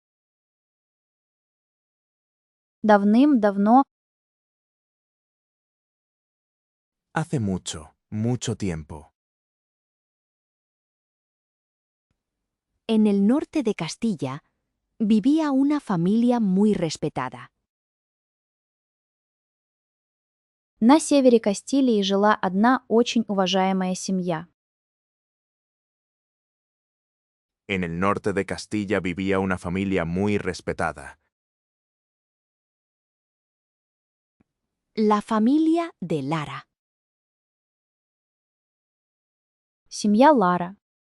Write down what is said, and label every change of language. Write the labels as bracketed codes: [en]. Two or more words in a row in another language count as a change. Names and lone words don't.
[ru] Давным-давно, [es] Hace mucho, mucho tiempo. en el norte de Castilla, vivía una familia muy respetada. [ru] на севере Кастилии жила одна очень уважаемая семья. [es] En el norte de Castilla vivía una familia muy respetada. La familia de Lara. [ru] Семья Лара.